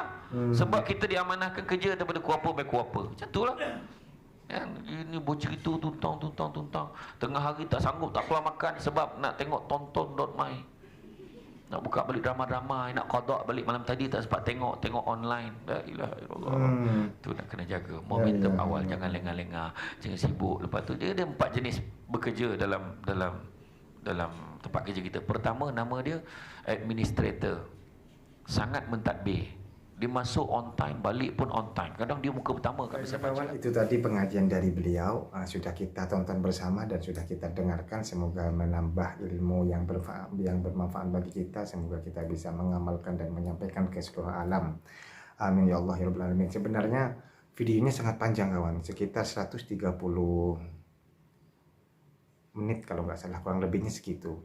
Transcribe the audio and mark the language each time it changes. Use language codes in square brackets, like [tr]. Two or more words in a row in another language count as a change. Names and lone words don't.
[ms] Sebab kita diamanahkan kerja daripada kuapa baik kuapa. Macam tu lah. Ini bercerita tuntang. Tengah hari tak sanggup, tak keluar makan sebab nak tengok tonton.my. Nak buka balik drama-drama, nak qada balik malam tadi tak sempat tengok online. [ar] لا إله إلا الله. [ms] Tu nak kena jaga. Momentum awal, jangan lengah-lengah, jangan sibuk. Lepas tu dia ada 4 jenis bekerja dalam tempat kerja kita. Pertama, nama dia administrator. Sangat mentadbir. Dia masuk [en] on time, [ms] balik pun [en] on time. [ms] Kadang dia muka pertama kat bisa baca. [id] Itu tadi pengajian dari beliau, sudah kita tonton bersama dan sudah kita dengarkan. Semoga menambah ilmu yang bermanfaat bagi kita. Semoga kita bisa mengamalkan dan menyampaikan ke seluruh alam. [ar] آمين يا الله يا رب العالمين. [id] Sebenarnya videonya sangat panjang kawan, sekitar 130 menit kalau nggak salah, kurang lebihnya segitu.